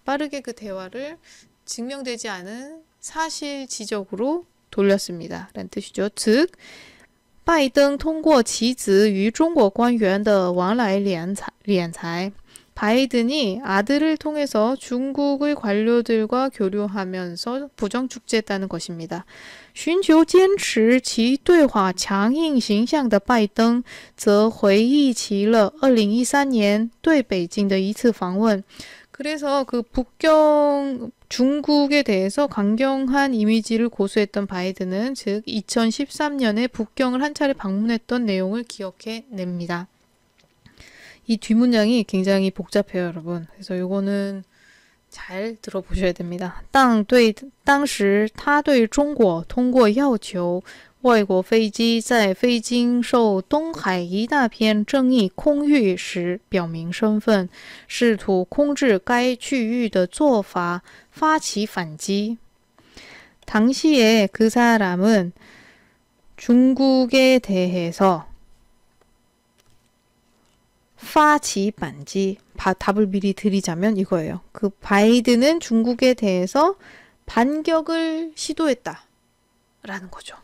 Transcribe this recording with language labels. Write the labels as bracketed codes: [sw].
[ko] 빠르게 그 대화를 증명되지 않은 사실 지적으로 돌렸습니다. 라는 뜻이죠. 즉, [zh] 拜登通过其子与中国官员的往来敛财. [ko] 바이든이 아들을 통해서 중국의 관료들과 교류하면서 부정축제했다는 것입니다. [zh] 寻求坚持其对话强硬形象的拜登则回忆起了2013年对北京的一次访问. [ko] 그래서 그 중국에 대해서 강경한 이미지를 고수했던 바이든은 즉 2013년에 북경을 한 차례 방문했던 내용을 기억해냅니다. 이 뒷문장이 굉장히 복잡해요, 여러분. 그래서 요거는 잘 들어보셔야 됩니다. [zh] 当对当时他对中国通过要求外国飞机在非经受东海一大片争议空域时表明身份，试图控制该区域的做法发起反击。 [ko] 당시에 그 사람은 중국에 대해서 파치 반지 답을 미리 드리자면 이거예요. 그 바이든은 중국에 대해서 반격을 시도했다 라는 거죠.